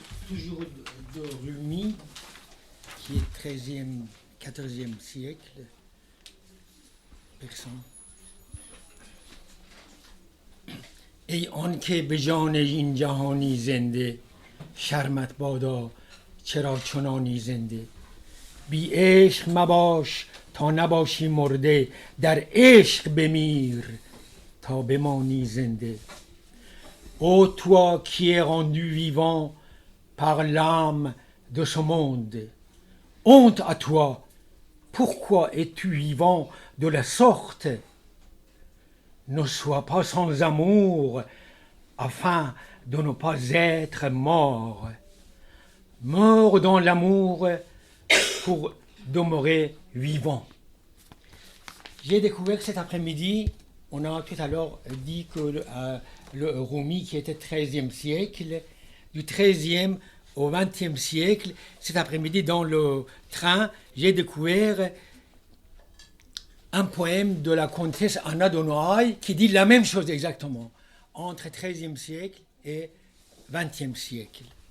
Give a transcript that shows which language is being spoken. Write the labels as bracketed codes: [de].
[fr] de Rumi, qui est 13e, 14e siècle, persan. [fa] ای آن که به جان این جهانی زنده شرمت بادا چرا چنانی زنده بی عشق مباش تا نباشی مرده در عشق بمیر تا بمانی زنده [fr] Ô toi qui es rendu vivant par l'âme de ce monde, honte à toi, pourquoi es-tu vivant de la sorte? Ne sois pas sans amour, afin de ne pas être mort. Meurs dans l'amour pour demeurer vivant. J'ai découvert que cet après-midi, on a tout à l'heure dit que le Rumi qui était 13e siècle, du 13e au 20e siècle, cet après-midi dans le train, j'ai découvert un poème de la comtesse Anna Donoaï qui dit la même chose exactement, entre 13e siècle et 20e siècle.